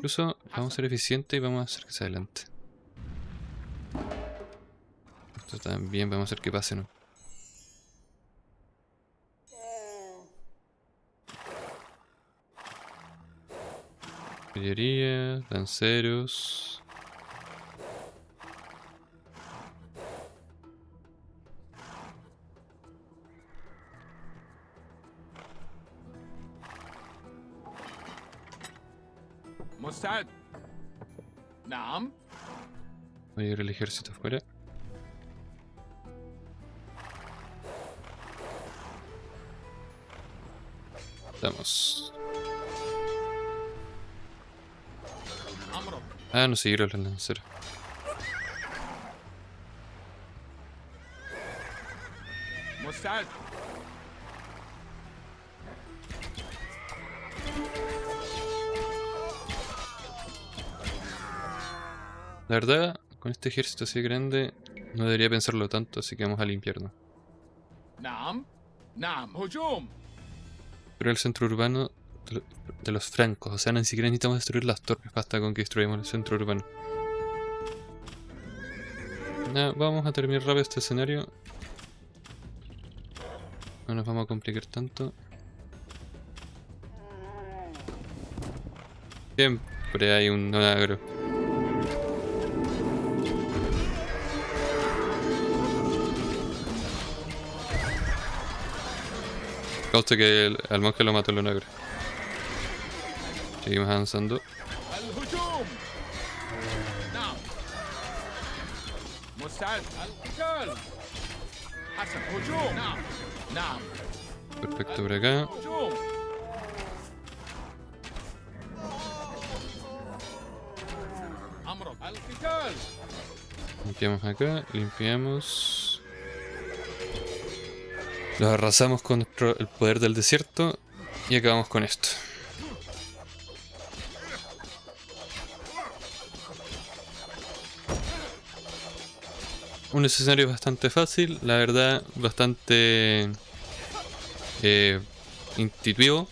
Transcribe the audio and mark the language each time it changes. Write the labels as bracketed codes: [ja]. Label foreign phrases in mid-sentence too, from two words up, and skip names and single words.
[es] Incluso vamos a ser eficientes y vamos a hacer que se adelante. Esto también vamos a hacer que pase, ¿no? Artillería, lanceros. [ar] مستعد. نعم. [es] Voy a ir el ejército afuera. Estamos. [ar] أمرك. [es] Ah, no siguieron los lanceros. [ar] مستعد. [es] La verdad, con este ejército así grande, no debería pensarlo tanto, así que vamos a limpiarnos. [ar] نعم. نعم. هجوم. [es] Pero el centro urbano de los francos, o sea, ni siquiera necesitamos destruir las torres, basta con que destruyamos el centro urbano. Nada, vamos a terminar rápido este escenario. No nos vamos a complicar tanto. Siempre hay un agro. Conste que al monje lo mató el negro. Seguimos avanzando. [ar] الهجوم. نعم. مستعد. القتال. حسن. هجوم. نعم. نعم. [es] Perfecto por acá. [ar] هجوم. أمرك. القتال. [es] Limpiamos acá, limpiamos. Los arrasamos con el poder del desierto y acabamos con esto. Un escenario bastante fácil, la verdad, bastante intuitivo.